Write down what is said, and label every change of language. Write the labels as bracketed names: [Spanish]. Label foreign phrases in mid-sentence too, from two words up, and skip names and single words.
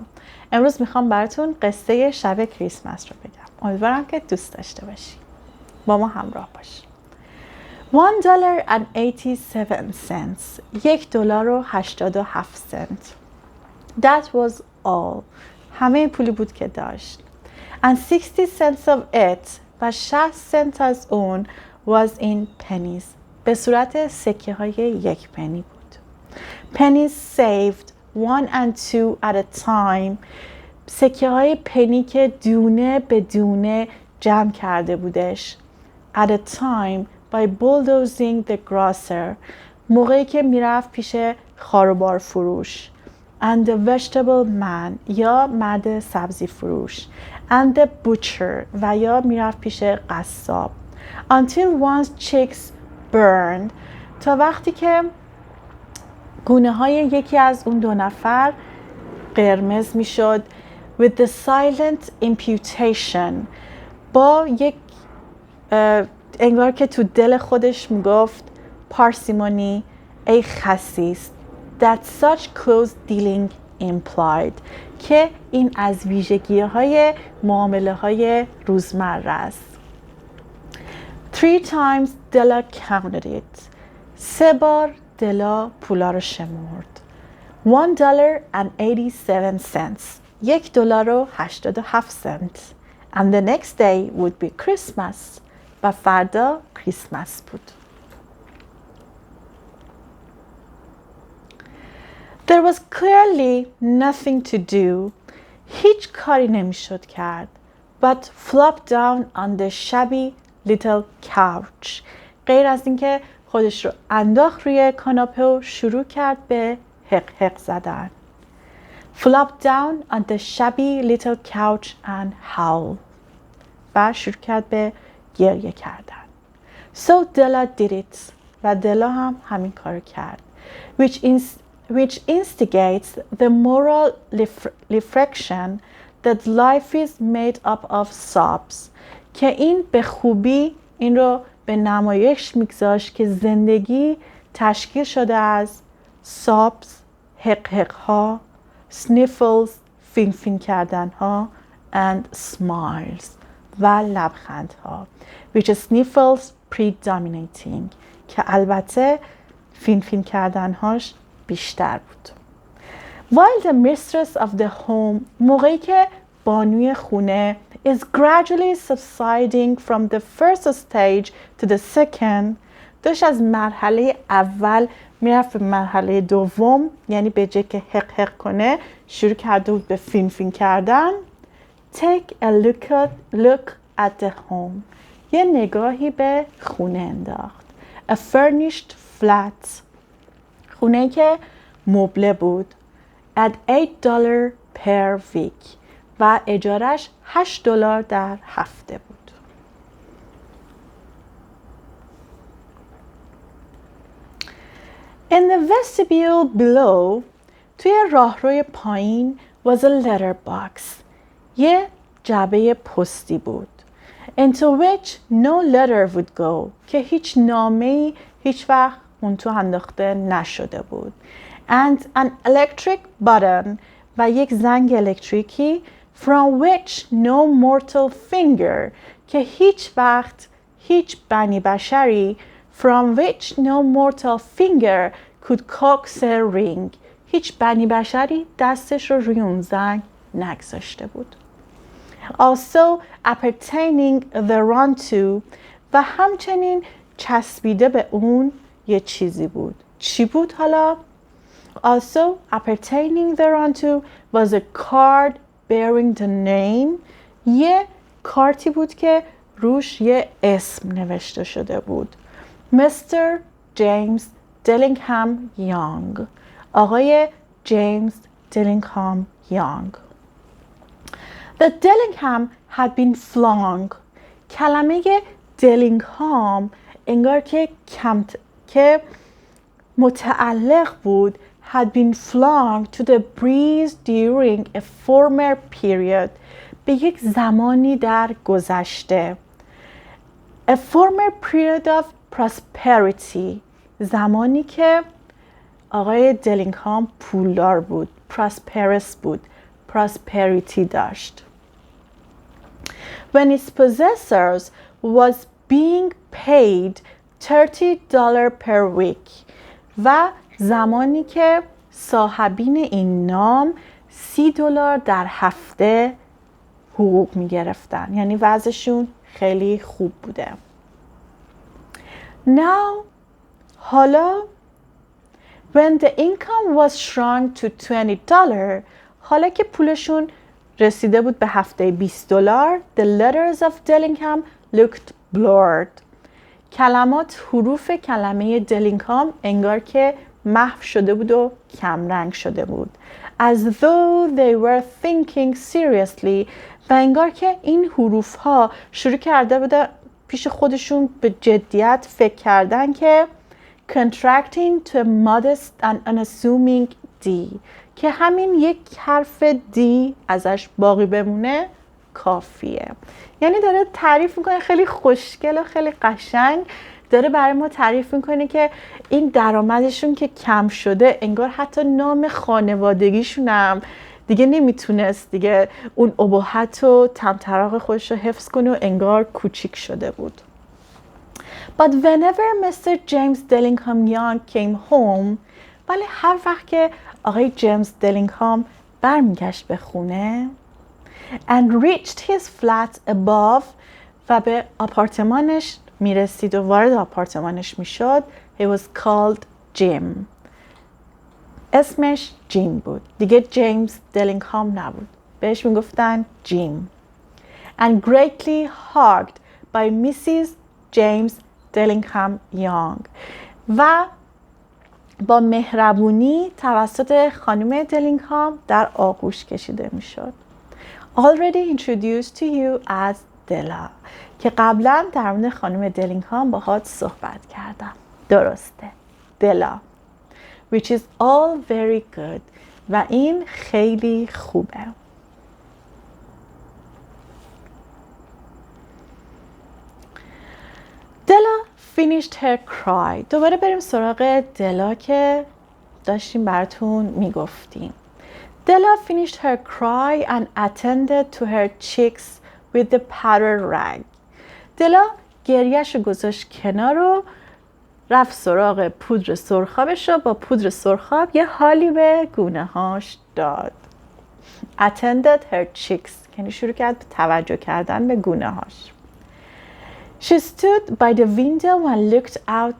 [Persian] امروز میخوام براتون قصه شب کریسمس رو بگم. امیدوارم که دوست داشته باشید. با ما همراه باشید. $1.87 $1.87 [English] That was all. [Persian] همه پولی بود که داشت. [English] And 60 cents of it [Persian] و 60 سنت از اون [English] was in pennies. [Persian] به صورت سکه های 1 پنی بود. [English] Pennies saved 1 and 2 at a time. [Persian] سکه های پنی که دونه به دونه جمع کرده بودش. [English] At a time by bulldozing the grocer. [Persian] موقعی که میرفت پیش خاروبار فروش. [English] And the vegetable man [Persian] یا مرد سبزی فروش. [English] And the butcher [Persian] و یا میرفت پیش قصاب. [English] Until one's cheeks burned. [Persian] تا وقتی که گونه های یکی از اون دو نفر قرمز میشد. [English] With the silent imputation. [Persian] با یک انگار که تو دل خودش میگفت پارسیمونی ای خسیس. [English] That such close dealing implied. [Persian] که این از ویژگی های معامله های روزمره است. [English] 3 times Della counted it. [Persian] 3 بار دلا پولا رو شمرد. [English] $1.87 $1.87 And the next day would be Christmas. [Persian] و فردا کریسمس بود. [English] There was clearly nothing to do. [Persian] هیچ کاری نمیشد کرد. [English] But flop down on the shabby little couch. [Persian] غیر از اینکه خودش رو انداخت روی کاناپه و شروع کرد به حق حق زدن. [English] Flop down on the shabby little couch and howl. [Persian] و شروع کرد به گریه کردن. [English] So Della did it. [Persian] و دلا هم همین کار کرد. [English] Which instigates the moral reflection that life is made up of sobs. [Persian] که این به خوبی این رو به نمایش میگذاشت که زندگی تشکیل شده از sobs، حق حق ها، sniffles، فین فین کردن ها [English] and smiles [Persian] و لبخند ها. [English] Which sniffles predominating. [Persian] که البته فین فین کردن هاش بیشتر بود. [English] While the mistress of the home [Persian] موقعی که بانوی خونه [English] is gradually subsiding from the first stage to the second [Persian] داشت از مرحله اول میرفت به مرحله دوم، یعنی به جای که حق حق کنه شروع کرده بود به فین فین کردن. [English] Take a look at the home. [Persian] یه نگاهی به خونه انداخت. [English] A furnished flat. [Persian] خونه که مبله بود. [English] At $8 per week. [Persian] و اجارش $8 در هفته بود. [English] In the vestibule below, [Persian] توی راهروی پایین [English] was a letter box. [Persian] یه جعبه پستی بود. [English] Into which no letter would go. [Persian] که هیچ نامه‌ای هیچ وقت اون تو انداخته نشده بود. [English] And an electric button. [Persian] و یک زنگ الکتریکی [English] from which no mortal finger. [Persian] که هیچ وقت هیچ بنی بشری [English] from which no mortal finger could coax a ring. [Persian] هیچ بنی بشری دستش رو روی اون زنگ نگذاشته بود. [English] Also appertaining thereunto. [Persian] و همچنین چسبیده به اون یه چیزی بود. چی بود حالا؟ [English] Also appertaining thereunto was a card bearing the name. [Persian] یه کارتی بود که روش یه اسم نوشته شده بود. [English] Mr. James Dillingham Young. [Persian] آقای جیمز دیلینگهام یانگ. [English] The Dillingham had been flung. [Persian] کلمه دیلینگهام انگار که متعلق بود [English] had been flung to the breeze during a former period. [Persian] به یک زمانی در گذشته. [English] A former period of prosperity. [Persian] زمانی که آقای دلینگهام پولدار بود. prosperous بود. prosperity داشت. [English] When its possessors was being paid $30 per week. [Persian] و زمانی که صاحبین این نام $30 در هفته حقوق می گرفتن. یعنی وضعشون خیلی خوب بوده. [English] Now, حالا when the income was shrunk to $20, [Persian] حالا که پولشون رسیده بود به هفته $20, [English] the letters of Dillingham looked blurred. [Persian] کلمات حروف کلمه دلینگهام انگار که محو شده بود و کمرنگ شده بود. [English] As though they were thinking seriously. [Persian] و انگار که این حروف ها شروع کرده بوده پیش خودشون به جدیت فکر کردن که [English] contracting to a modest and unassuming D. [Persian] که همین یک حرف D ازش باقی بمونه کافیه. یعنی داره تعریف میکنه خیلی خوشگل و خیلی قشنگ داره برای ما تعریف میکنه که این درآمدشون که کم شده انگار حتی نام خانوادگیشون هم دیگه نمیتونست دیگه اون ابهت و طمطراق خودش رو حفظ کنه و انگار کوچیک شده بود. [English] But whenever Mr. James Dillingham Young came home, [Persian] ولی هر وقت که آقای جیمز دلینگهام برمیگشت به خونه [English] and reached his flat above [Persian] و به آپارتمانش میرسید و وارد آپارتمانش میشد, [English] he was called Jim. [Persian] اسمش جیم بود. دیگه جیمز دلینگهام نبود. بهش میگفتن جیم. [English] And greatly hugged by Mrs. James Dillingham Young. [Persian] و با مهربونی توسط خانم دلینگهام در آغوش کشیده میشد. [English] Already introduced to you as دلا. [Persian] که قبلا در مورد خانم دلینگهام باهات صحبت کردم. درسته. دلا. [English] Which is all very good. [Persian] و این خیلی خوبه. دلا [English] finished her cry. [Persian] دوباره بریم سراغ دلا که داشتیم براتون میگفتیم. دلا [English] finished her cry and attended to her cheeks with the powder rag. [Persian] دلا گریه‌ش رو گذاشت کنار و رفت سراغ پودر سرخابش رو با پودر سرخاب یه حالی به گونه هاش داد. [English] Attended her cheeks. [Persian] یعنی شروع کرد توجه کردن به گونه هاش. [English] She stood by the window and looked out.